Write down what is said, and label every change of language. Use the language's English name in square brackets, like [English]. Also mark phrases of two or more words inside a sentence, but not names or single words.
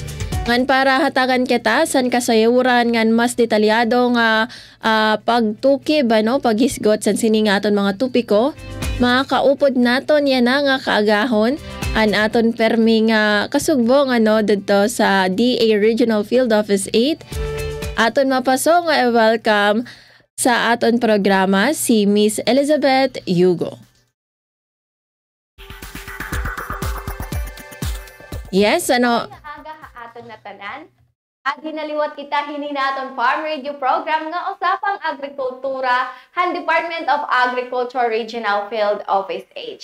[Waray] Ngan para hatagan kita san kasayuran ngan mas detalyado nga pagtukib paghisgot san sini nga aton mga tupiko, makaupod naton yan na nga kaagahon an aton permi nga kasugbong dito sa DA Regional Field Office 8. Aton mapaso nga welcome sa aton programa si Miss Elizabeth Yugo. Yes, Aga aton na tanan. Agi naliwat kita hini naton [English] farm radio program [Waray] nga usapang agrikultura han Department of Agriculture Regional Field Office 8.